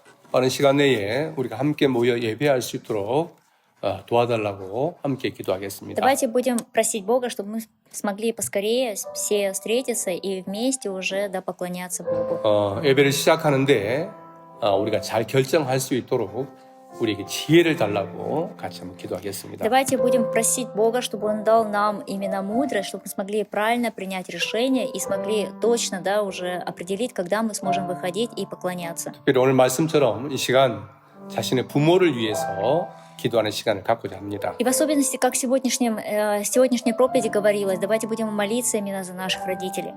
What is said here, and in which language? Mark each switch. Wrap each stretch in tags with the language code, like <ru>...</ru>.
<ko>빠른 시간 내에 우리가 함께 모여 예배할 수 있도록 도와달라고 함께 기도하겠습니다.</ko> <ru>Давайте будем просить Бога, чтобы мы смогли поскорее все встретиться и вместе уже поклоняться Богу.</ru> <ko>예배를 시작하는데 우리가 잘 결정할 수 있도록 우리에게 지혜를 달라고 같이 한번 기도하겠습니다.</ko> <ru>Давайте будем просить Бога, чтобы Он дал нам именно мудрость, чтобы мы смогли правильно принять решение и смогли точно, уже определить, когда мы сможем выходить и поклоняться.</ru> <ko>특별히 오늘 말씀처럼 이 시간 자신의 부모를 위해서 기도하는 시간을 갖고자 합니다.</ko> <ru>И в особенности, как в сегодняшней проповеди говорилось, давайте будем молиться именно за наших родителей.</ru>